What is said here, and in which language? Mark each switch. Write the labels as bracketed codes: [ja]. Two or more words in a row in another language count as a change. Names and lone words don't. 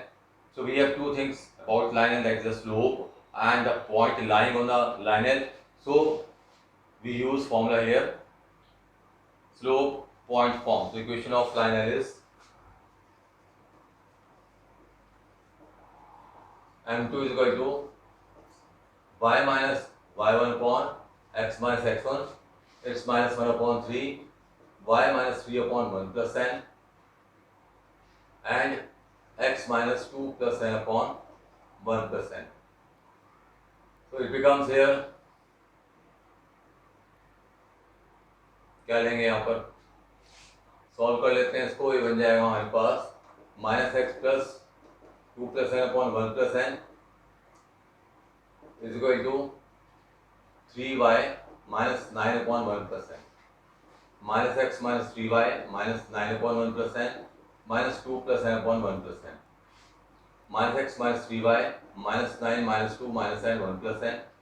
[en] So we have two things about line L, that is the slope and the point lying on the line L. So we use formula here, slope point form. So equation of line L is M2 is equal to y minus y1 upon x minus x1, it's -1 upon 3, y minus 3 upon 1 plus n, and x minus 2 plus n upon 1 plus n. So it becomes here, [hi] क्या लेंगे यहाँ पर, सॉल्व कर लेते हैं इसको. ये बन जाएगा हमारे पास [en] -x plus 2 plus n upon 1 plus n is equal to 3y minus 9 upon 1 plus n, minus x minus 3y minus 9 upon 1 plus n minus 2 plus n upon 1 plus n, minus x minus 3y minus 9 minus 2 minus n 1 plus n.